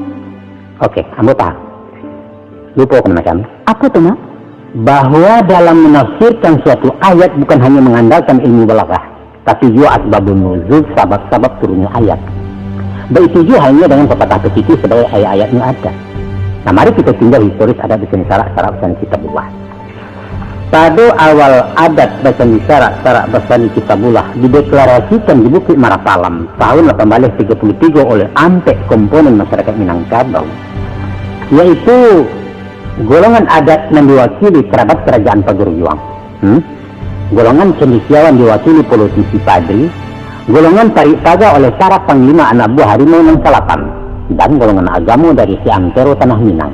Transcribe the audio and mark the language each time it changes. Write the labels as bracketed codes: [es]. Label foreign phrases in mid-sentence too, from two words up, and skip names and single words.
[id] Oke, kamu paham. Lupa Kemenakan. Apa tuh, Mak? Bahwa dalam menafsirkan suatu ayat bukan hanya mengandalkan ilmu balaghah, tapi juga asbabun nuzul, sebab-sebab turunnya ayat. Begitu juga hanya dengan pepatah pecici sebagai ayat-ayatnya ada. Nah, mari kita tinggal historis adat Basandi Sarak Basandi Kitabullah. Pada awal adat Basandi Sarak Basandi Kitabullah dideklarasikan di Bukit Marapalam tahun 1833 oleh ampek komponen masyarakat Minangkabau, yaitu golongan adat yang diwakili kerabat kerajaan Pageruyuang, golongan cendekiawan diwakili politisi Padri, golongan tarik taga oleh para panglima anak buah harimau yang Salapan, dan golongan agama dari si Antero Tanah Minang.